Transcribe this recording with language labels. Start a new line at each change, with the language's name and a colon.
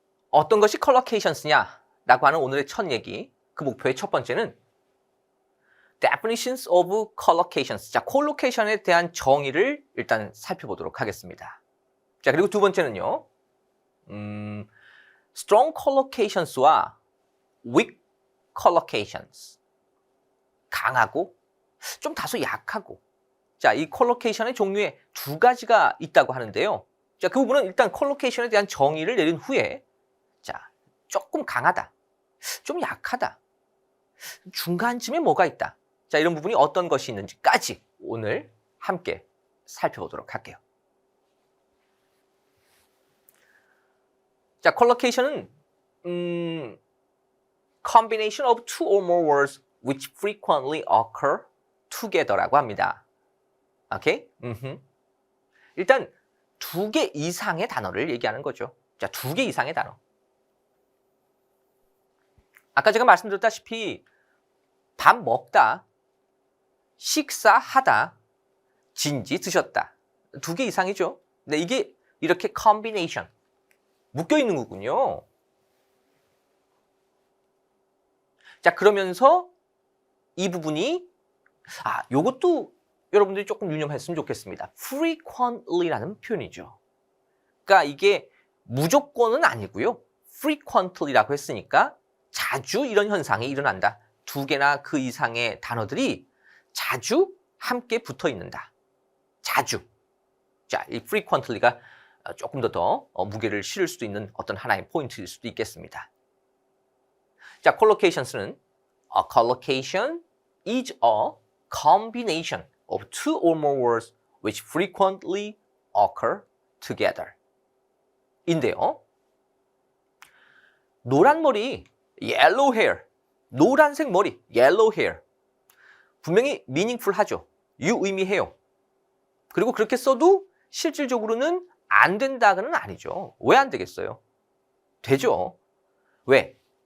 Korean: 어떤 것이 collocations냐라고 하는 오늘의 첫 얘기, 그 목표의 첫 번째는
English: definitions of collocations.
Korean: 자, collocation에 대한 정의를 일단 살펴보도록 하겠습니다. 자, 그리고 두 번째는요.
English: strong collocations와 weak collocations.
Korean: 강하고 좀 다소 약하고. 자, 이 컬로케이션의 종류에 두 가지가 있다고 하는데요. 자, 그 부분은 일단 컬로케이션에 대한 정의를 내린 후에, 자, 조금 강하다, 좀 약하다, 중간쯤에 뭐가 있다. 자, 이런 부분이 어떤 것이 있는지까지 오늘 함께 살펴보도록 할게요.
English: 자, 컬로케이션은 combination of two or more words which frequently occur together
Korean: 라고 합니다. 오케이? 일단 두 개 이상의 단어를 얘기하는 거죠. 자, 두 개 이상의 단어. 아까 제가 말씀드렸다시피 밥 먹다, 식사하다, 진지 드셨다. 두 개 이상이죠. 근데 이게 이렇게 combination, 묶여 있는 거군요. 자, 그러면서 이 부분이 요것도 여러분들이 조금 유념했으면 좋겠습니다. frequently라는 표현이죠. 그러니까 이게 무조건은 아니고요. frequently라고 했으니까 자주 이런 현상이 일어난다. 두 개나 그 이상의 단어들이 자주 함께 붙어 있는다. 자주. 자, 이 frequently가 조금 더 무게를 실을 수도 있는 어떤 하나의 포인트일 수도 있겠습니다.
English: 자, collocations는 a collocation is a combination of two or more words which frequently occur together.
Korean: 인데요. 노란 머리,
English: yellow hair.
Korean: 노란색 머리, yellow hair. 분명히 meaningful 하죠. 유의미해요. 그리고 그렇게 써도 실질적으로는 안 된다고는 아니죠. 왜 안 되겠어요? 되죠. 왜?